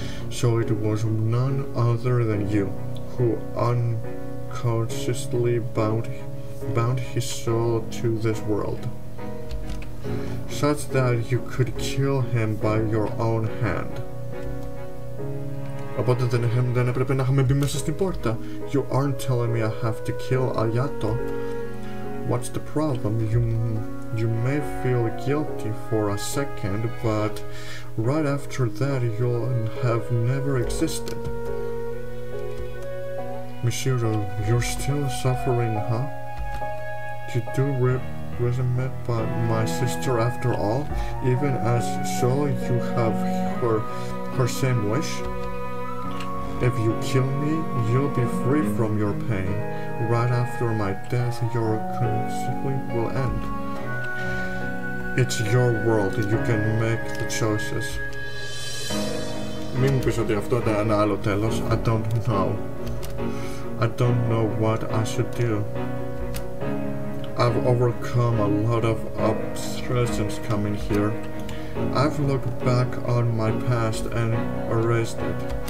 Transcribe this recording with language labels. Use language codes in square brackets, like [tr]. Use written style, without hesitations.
[en] So it was none other than you who unconsciously bound his soul to this world, such that you could kill him by your own hand. [el] Οπότε δεν έπρεπε να είχαμε μπει μέσα στην πόρτα. [en] You aren't telling me I have to kill Ayato. What's the problem? You may feel guilty for a second, but right after that you'll have never existed. Mishiro, you're still suffering, huh? You do resentment by my sister after all, even as so you have her same wish? If you kill me, you'll be free from your pain. Right after my death, your conflict will end. It's your world, you can make the choices. [el] Μην μου πεις ότι αυτό ήταν ένα άλλο τέλος. [en] I don't know what I should do. I've overcome a lot of obstructions coming here. I've looked back on my past and erased it.